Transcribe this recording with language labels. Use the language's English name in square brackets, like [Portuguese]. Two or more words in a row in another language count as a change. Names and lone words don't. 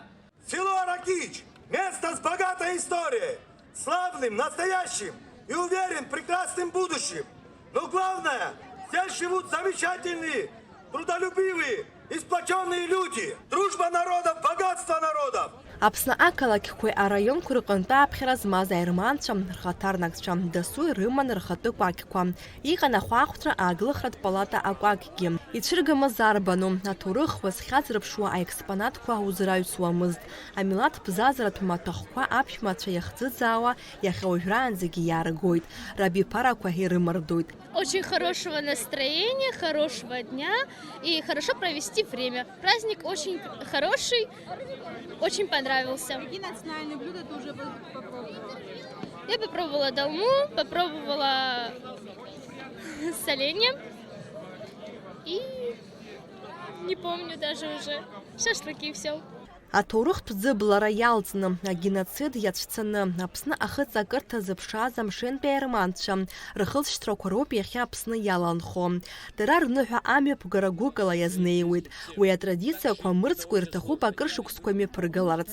[Russian] Село Аракич – место с богатой историей, славным, настоящим и, уверен, прекрасным будущим. Но главное, здесь живут замечательные, трудолюбивые и сплоченные люди. Дружба народов, богатство народов. [Abkhazian] Аԥсны ақалақьқәеи араионқәеи рҟынтәи аԥхьара змаз аерманцәа, рхаҭарнакцәа дасу ирыман рхатәы кәакьқәа. Иҟан ахәаахәҭра ааглыхратә палата акәакьгьы. Ицәыргамыз арбану, аҭоурых уазхьа зрыԥшуа аекспонатқәа узраҩсуамызт. Амилаҭ бзазаратә маҭәахәқәа аԥшәмацәа иахӡыӡаауа иахьа уажәраанӡагьы иааргоит. Рабиԥарақәа ирымардоит. [Russian] Очень хорошего настроения, хорошего дня и хорошо провести время. Праздник очень хороший, очень понравился. Какие национальные блюда ты уже попробовала? Я попробовала долму, попробовала соленье и не помню даже уже, шашлыки и все. [Abkhazian] Аҭоурыхтә ӡыблара иалҵны, агеноцид иацәцаны, Аԥсны ахыҵакырҭа зыԥшааз амшынтәи аерманцәа рхылҵшьҭрақәа роуп иахьа Аԥсны иаланхо. Дара рныҳәа амҩаԥгара гәыкала иазнеиуеит. Уи атрадициақәа мырӡкәа ирҭахуп акыр шықәсқәа имҩаԥыргаларц.